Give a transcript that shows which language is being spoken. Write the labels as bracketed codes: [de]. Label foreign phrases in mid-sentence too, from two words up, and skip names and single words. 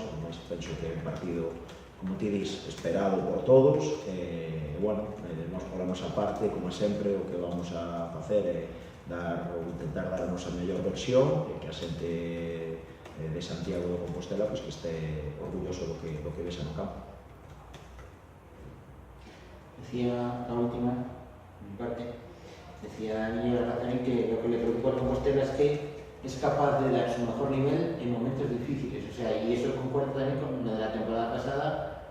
[gl] Ademais, penso que é un partido, como ti dis, esperado por todos. Bueno, nós por a nosa parte, como sempre, o que vamos a facer é intentar dar a nosa mellor versión, e que a xente de Santiago de Compostela que este orgulloso do que vexa no campo. [es] Decía la última, mi parte, decía Niño Razani que lo que le preocupa a Compostela es que es capaz de dar su mejor nivel en momentos difíciles, o sea, y eso concuerda también con lo de la temporada pasada.